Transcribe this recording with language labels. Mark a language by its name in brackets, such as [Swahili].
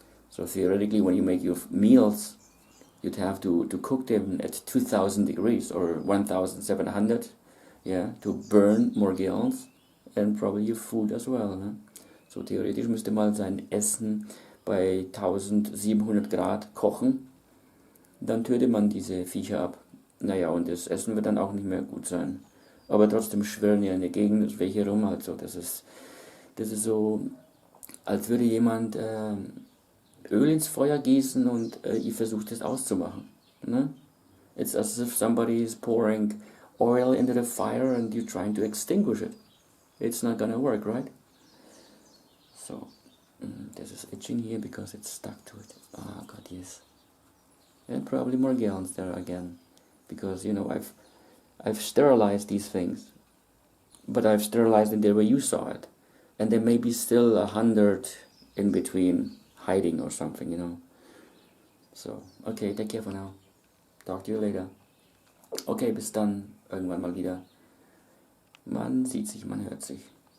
[English] So theoretically, when you make your meals, you'd have to cook them at 2000 degrees or 1700, yeah, to burn Morgellons and probably your food as well. [German] Ne? So theoretisch müsste man sein Essen bei 1700 Grad kochen, dann tötet man diese Viecher ab. Naja, und das Essen wird dann auch nicht mehr gut sein. Aber trotzdem schwirren ja in der Gegend welche rum, also das ist so, als würde jemand Öl ins Feuer gießen und ihr versucht es auszumachen. Ne? [English] It's as if somebody is pouring oil into the fire and you're trying to extinguish it. It's not gonna work, right? So, this is itching here because it's stuck to it. Ah, God, yes. And probably more gallons there again, because you know I've sterilized these things, but I've sterilized it the way you saw it, and there may be still 100 in between hiding or something, you know. So, okay, take care for now. Talk to you later. [German] Okay, bis dann, irgendwann mal wieder. Man sieht sich, man hört sich.